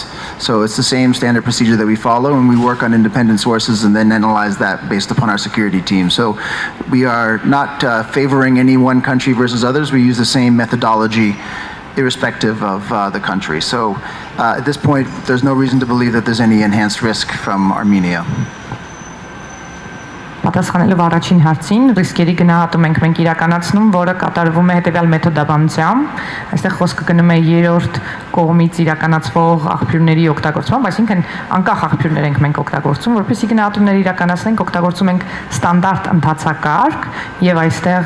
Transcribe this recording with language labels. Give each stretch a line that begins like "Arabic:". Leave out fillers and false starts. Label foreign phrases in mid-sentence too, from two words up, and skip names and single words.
English: So it's the same standard procedure that we follow, and we work on independent sources and then analyze that based upon our security team. So we are not favoring any one country versus others. We use the same methodology irrespective of the country. So at this point, there's no reason to believe that there's any enhanced risk from Armenia.
Armenian: Պատասխանելով առաջին հարցին, ռիսկերի գնահատում ենք մենք իրականացնում, որը կատարվում է հետևյալ մեթոդաբանությամբ։ Այստեղ խոսքը գնում է երրորդ կողմից իրականացվող աղբյուրների օգտագործմամբ, այսինքն անկախ աղբյուրներ ենք մենք օգտագործում, որպեսզի գնահատումներ իրականացնենք, օգտագործում ենք ստանդարտ ընթացակարգ, եւ այստեղ